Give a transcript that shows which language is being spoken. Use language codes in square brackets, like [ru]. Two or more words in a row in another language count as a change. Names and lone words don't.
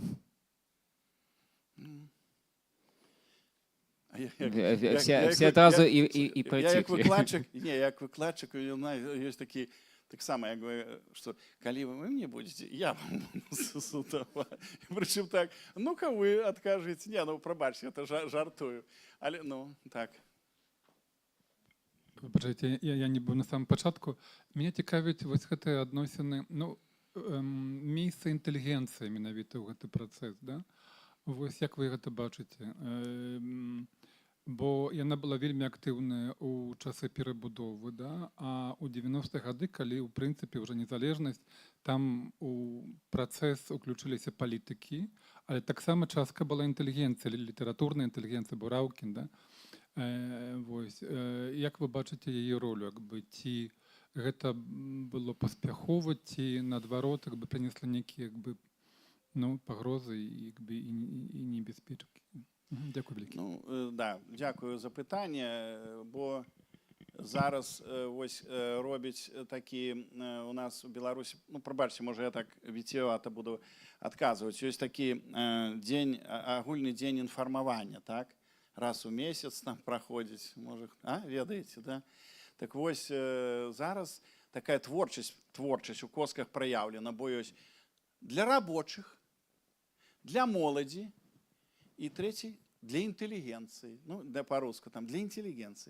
[be] Все адразу і прыціклі. Як выкладчык, ёсць такі таксама, як бы, што калі вы мне будзеце, я вам буду судаваць. Прычым так, ну-ка вы адкажыце. Не, ну прабачце, это жартую. Але, ну, так. [uk] Вибачайте, я не був на самому початку. Мене цікавить ось [be] гэтыя адносіны, ну, місце інтэлігенцыі менавіта ў гэты працэс, да? Вось як вы гэта бачыце? Бо яна была вельмі актыўная ў часы перабудовы, да? А ў 90-х гады, калі, ў прынцыпе, ўжо незалежнасць, там у працэс уключыліся палітыкі, але таксама частка была інтэлігенцыя, літаратурная інтэлігенцыя, Бураўкін, да? Вось. Як вы бачыце яе ролю? Ці гэта было паспяхова, ці наадварот прынесла нейкія пагрозы і небяспечкі? [uk] Дякую велике. Ну, да, дякую за питання, бо зараз ось робять такі у нас у Білорусі, ну, пробачте, може я так вітіювато буду адказваць. [be] Ёсць такі дзень, агульны дзень інфармавання, так? Раз у месяц там праходзіць, можа, ведаеце, да? Так вось зараз такая творчасць у косках праяўлена, бо ёсць для рабочих, для моладзі і трэці для інтэлігенцыі, ну, по-руску там, для інтэлігенцыі.